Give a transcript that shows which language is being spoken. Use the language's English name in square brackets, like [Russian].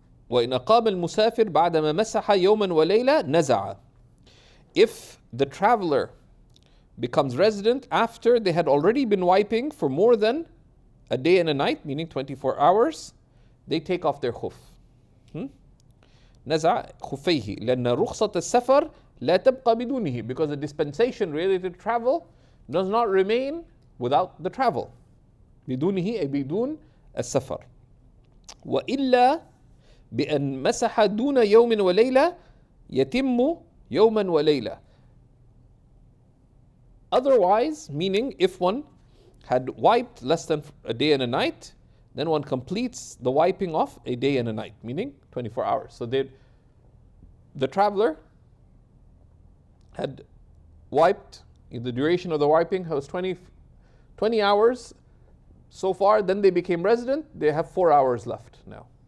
[Arabic] وإن أقام المسافر بعدما مسح يوما وليلة نزع. [English] If the traveler becomes resident after they had already been wiping for more than a day and a night, meaning 24 hours, they take off their khuff. [Arabic] نزع خفيه لأن رخصة السفر لا تبقى بدونه, [English] because the dispensation related to travel does not remain without the travel. [Arabic] بدونه أي بدون السفر. وإلا بأن مسح دون يوم وليلة يتم يوما وليلة. [English] Otherwise, meaning if one had wiped less than a day and a night, then one completes the wiping off a day and a night, meaning 24 hours. So the traveler had wiped, the duration of the wiping was 20 hours so far, then they became resident, they have 4 hours left now.